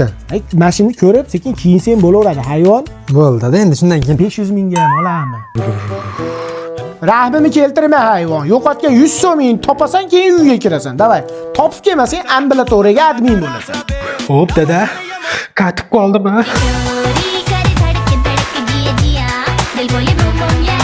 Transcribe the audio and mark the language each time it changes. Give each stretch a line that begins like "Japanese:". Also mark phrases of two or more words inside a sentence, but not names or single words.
Uzbek: Mashinani ko'rib, sekin kiyinsang bo'laveradi, hayvon. Bo'ldi, dada, endi shundan keyin 500 mingga ham olami. Rahmini keltirma hayvon. Yo'qotgan 100 so'ming topasan, keyin uyga kirasan. Davay. Topib kelmasang, ambulatoriyaga admin bo'lasan. Hop, dada. Qatib qoldim ha.
Hindi: चोरी कर धड़क धड़क जिया जिया दिल बोले बूम बूम